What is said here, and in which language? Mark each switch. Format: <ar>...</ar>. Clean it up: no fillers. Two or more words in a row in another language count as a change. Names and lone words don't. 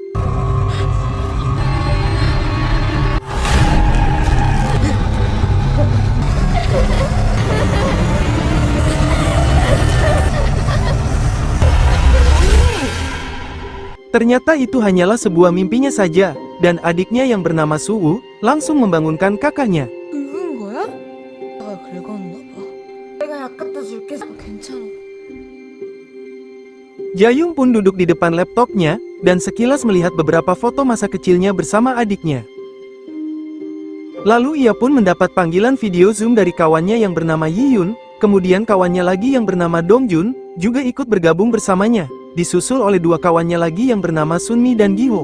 <id>Ternyata itu hanyalah sebuah mimpinya saja, dan adiknya yang bernama Suwoo langsung membangunkan kakaknya.</id> <ko>긁은 거야? 내가 긁었나 봐. 내가 약 갖다 줄게. 괜찮아.</ko> <id>Jayung pun duduk di depan laptopnya, dan sekilas melihat beberapa foto masa kecilnya bersama adiknya. Lalu ia pun mendapat panggilan video Zoom dari kawannya yang bernama Yiyun, kemudian kawannya lagi yang bernama Dongjun, juga ikut bergabung bersamanya, disusul oleh dua kawannya lagi yang bernama Sunmi dan Giho.</id>